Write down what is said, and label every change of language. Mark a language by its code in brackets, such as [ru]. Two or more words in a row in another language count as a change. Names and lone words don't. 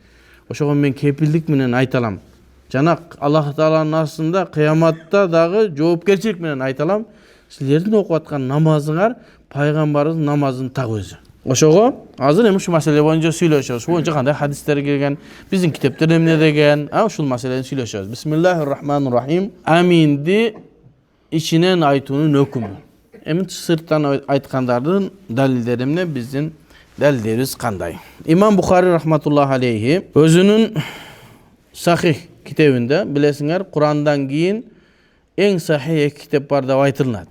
[ky] Ошого мен кепилдик менен айта алам. Жана Аллах Тааланын астында кыяматта дагы жоопкерчилик менен айта алам. Силердин окуп аткан намазыңар Пайгамбардын намазынын так өзү. Ошого азыр эми ушу маселе боюнча сүйлөшөбүз. Ушул боюнча кандай хадистер келген, биздин китептерде эмне деген, ушул маселени сүйлөшөбүз. [ar] بسم الله الرحمن الرحيم. [ky] Аминди ичинен айтуунун өкүмү. Эми сырттан айткандардын далилдери эмне, биздин далилдерибиз кандай? Имам Бухари [ar] رحمة الله عليه [ky] өзүнүн Сахих китебинде, билесиңер, Курандан кийин эң сахих китеп бар деп айтылат.